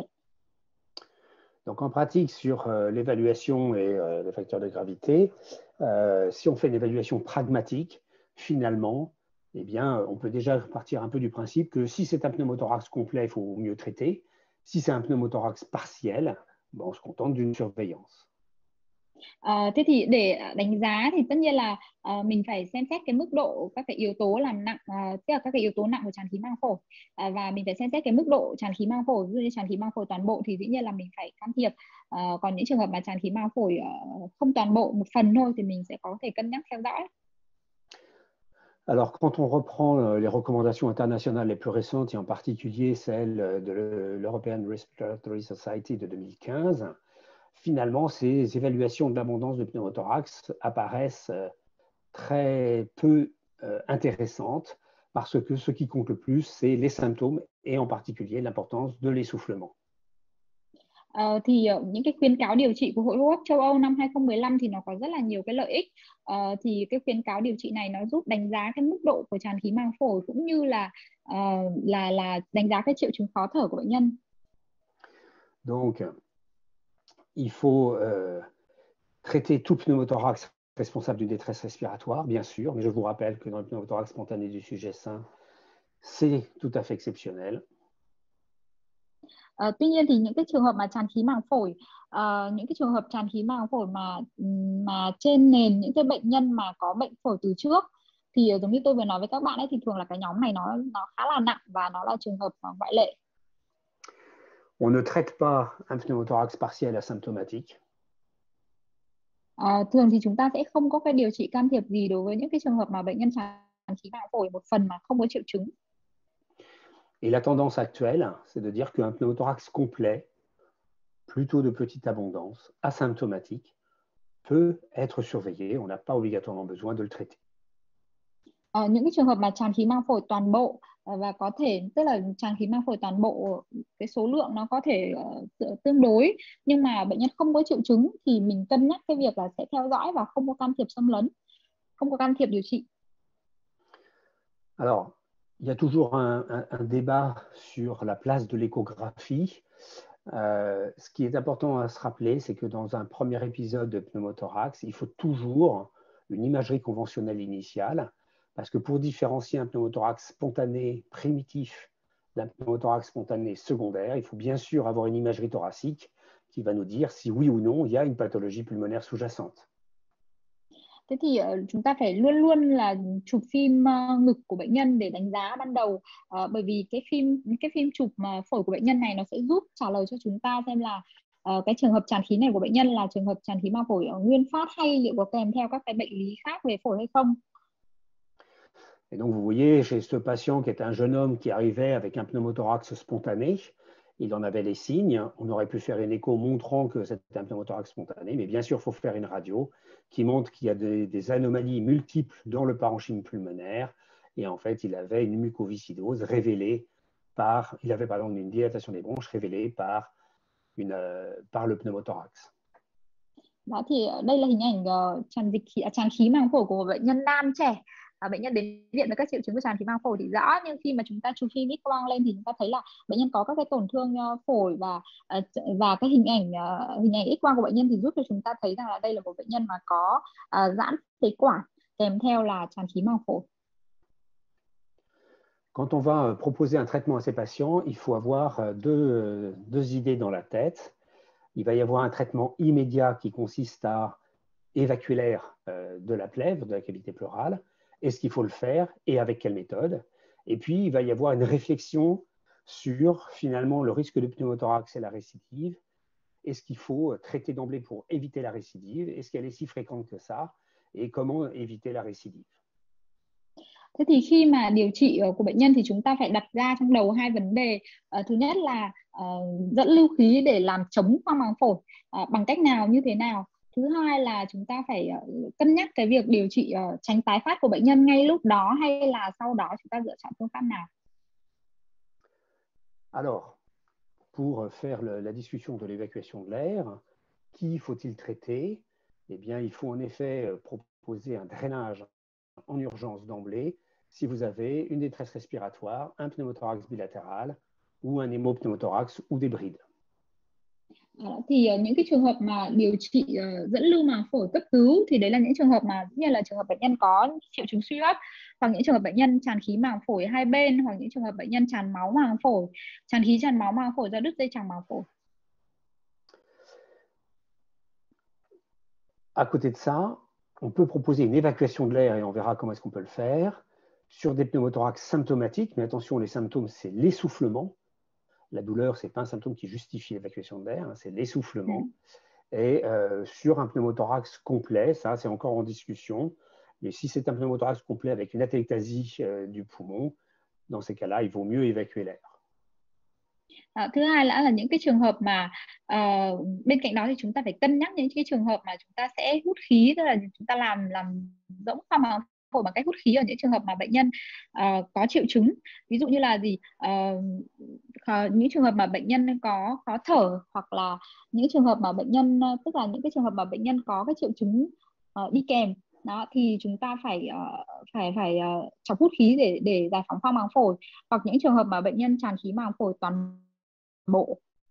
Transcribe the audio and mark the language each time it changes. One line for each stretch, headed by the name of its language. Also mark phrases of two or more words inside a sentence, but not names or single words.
French: Donc en pratique, sur l'évaluation et les facteurs de gravité, si on fait une évaluation pragmatique, finalement, eh bien, on peut déjà partir un peu du principe que si c'est un pneumothorax complet, il faut mieux traiter. Si c'est un pneumothorax partiel, bon, on se contente d'une surveillance.
Vietnamese: Thế thì để đánh giá thì tất nhiên là mình phải xem xét cái mức độ các cái yếu tố làm nặng, tức là các cái yếu tố nặng của tràn khí màng phổi, và mình phải xem xét cái mức độ tràn khí màng phổi. Ví dụ như tràn khí màng phổi toàn bộ thì dĩ nhiên là mình phải can thiệp. Còn những trường hợp mà tràn khí màng phổi không toàn bộ, một phần thôi, thì mình sẽ có thể cân nhắc theo dõi.
French: Alors, quand on reprend les recommandations internationales les plus récentes, et en particulier celle de l'European Respiratory Society de 2015, finalement, ces évaluations de l'abondance de pneumothorax apparaissent très peu intéressantes, parce que ce qui compte le plus, c'est les symptômes et en particulier l'importance de l'essoufflement.
Vietnamese: Thì những cái khuyến cáo điều trị của Hội hô hấp châu Âu năm 2015 thì nó có rất là nhiều cái lợi ích. Thì cái khuyến cáo điều trị này nó giúp đánh giá cái mức độ của tràn khí màng phổi, cũng như là đánh giá cái triệu chứng khó thở của bệnh nhân.
French: Donc, il faut traiter tout pneumothorax responsable d'une détresse respiratoire, bien sûr, mais je vous rappelle que dans le pneumothorax spontané du sujet sain, c'est tout à fait exceptionnel.
Vietnamese: Tuy nhiên thì những cái trường hợp mà tràn khí màng phổi, những cái trường hợp tràn khí màng phổi mà trên nền những cái bệnh nhân mà có bệnh phổi từ trước, thì giống như tôi vừa nói với các bạn ấy, thì thường là cái nhóm này nó khá là nặng và nó là trường hợp ngoại lệ.
French: On ne traite pas un pneumothorax partiel asymptomatique.
Vietnamese: Thường thì chúng ta sẽ không có cái điều trị can thiệp gì đối với những cái trường hợp mà bệnh nhân tràn khí màng phổi một phần mà không có triệu chứng.
French: Et la tendance actuelle, c'est de dire qu'un pneumothorax complet, plutôt de petite abondance, asymptomatique, peut être surveillé. On n'a pas obligatoirement besoin de le traiter.
Vietnamese: Những cái trường hợp mà tràn khí màng phổi toàn bộ, và có thể, tức là tràn khí màng phổi toàn bộ, cái số lượng nó có thể tương đối, nhưng mà bệnh nhân không có triệu chứng, thì mình cân nhắc cái việc là sẽ theo dõi và không có can thiệp xâm lấn, không có can thiệp điều trị.
French: Alors, il y a toujours un débat sur la place de l'échographie. Ce qui est important à se rappeler, c'est que dans un premier épisode de pneumothorax, il faut toujours une imagerie conventionnelle initiale, parce que pour différencier un pneumothorax spontané primitif d'un pneumothorax spontané secondaire, il faut bien sûr avoir une imagerie thoracique qui va nous dire si oui ou non il y a une pathologie pulmonaire sous-jacente.
Vietnamese: Thế thì chúng ta phải luôn luôn là chụp phim ngực của bệnh nhân để đánh giá ban đầu, bởi vì cái phim chụp phổi của bệnh nhân này nó sẽ giúp trả lời cho chúng ta xem là cái trường hợp tràn khí này của bệnh nhân là trường hợp tràn khí màng phổi nguyên phát, hay liệu có kèm theo các cái bệnh lý khác về phổi hay không.
French: Et donc, vous voyez, chez ce patient qui est un jeune homme qui arrivait avec un pneumothorax spontané, il en avait les signes. On aurait pu faire une écho montrant que c'était un pneumothorax spontané, mais bien sûr, il faut faire une radio qui montre qu'il y a des anomalies multiples dans le parenchyme pulmonaire. Et en fait, il avait une mucoviscidose révélée il avait par exemple une dilatation des bronches révélée par le pneumothorax.
Vietnamese: Đó thì đây là hình ảnh tràn khí màng phổi của một bệnh nhân nam trẻ. Bệnh nhân đến viện với các triệu chứng của tràn khí màng phổi thì rõ, nhưng khi mà chúng ta chụp phim X-quang lên thì chúng ta thấy là bệnh nhân có các cái tổn thương phổi, và cái hình ảnh X-quang của bệnh nhân thì giúp cho chúng ta thấy rằng là đây là một bệnh nhân mà có giãn phế quản kèm theo là tràn khí màng phổi.
French: Quand on va proposer un traitement à ces patients, il faut avoir deux idées dans la tête. Il va y avoir un traitement immédiat qui consiste à évacuer l'air de la plèvre, de la cavité pleurale. Est-ce qu'il faut le faire et avec quelle méthode? Et puis, il va y avoir une réflexion sur finalement le risque de pneumothorax et la récidive. Est-ce qu'il faut traiter d'emblée pour éviter la récidive? Est-ce qu'elle est si fréquente que ça? Et comment éviter la récidive?
Vietnamese: Thế thì khi mà điều trị của bệnh nhân thì chúng ta phải đặt ra trong đầu hai vấn đề. Thứ nhất là dẫn lưu khí để làm chống khoang màng phổi bằng cách nào, như thế nào. Thứ hai là chúng ta phải cân nhắc cái việc điều trị tránh tái phát của bệnh nhân ngay lúc đó, hay là sau đó chúng ta lựa chọn phương pháp nào.
French: Alors, pour faire la discussion de l'évacuation de l'air, qui faut-il traiter? eh bien, il faut en effet proposer un drainage en urgence d'emblée si vous avez une détresse respiratoire, un pneumothorax bilatéral ou un hémopneumothorax ou des brides.
Vietnamese: Thì những cái trường hợp mà điều trị dẫn lưu màng phổi cấp cứu thì đấy là những trường hợp mà như là trường hợp bệnh nhân có triệu chứng suy hấp, hoặc những trường hợp bệnh nhân tràn khí màng phổi hai bên, hoặc những trường hợp bệnh nhân tràn máu màng phổi, tràn khí tràn máu màng phổi do đứt dây chằng màng phổi.
French: À côté de ça, on peut proposer une évacuation de l'air et on verra comment est-ce qu'on peut le faire sur des pneumothorax symptomatiques, mais attention, les symptômes, c'est l'essoufflement. La douleur, ce n'est pas un symptôme qui justifie l'évacuation de l'air, hein, c'est l'essoufflement. Et sur un pneumothorax complet, ça c'est encore en discussion, mais si c'est un pneumothorax complet avec une atelectasie du poumon, dans ces cas-là, il vaut mieux évacuer l'air.
Vietnamese: Thứ hai là những cái trường hợp mà bên cạnh đó thì chúng ta phải cân nhắc những cái trường hợp mà chúng ta sẽ hút khí, tức là chúng ta làm rỗng khoang màng phổi bằng cách hút khí ở những trường hợp mà bệnh nhân có triệu chứng, ví dụ như là những trường hợp mà bệnh nhân có khó thở, hoặc là những trường hợp mà bệnh nhân, tức là những cái trường hợp mà bệnh nhân có cái triệu chứng đi kèm đó, thì chúng ta phải chọc hút khí để giải phóng khoang màng phổi, hoặc những trường hợp mà bệnh nhân tràn khí màng phổi toàn bộ.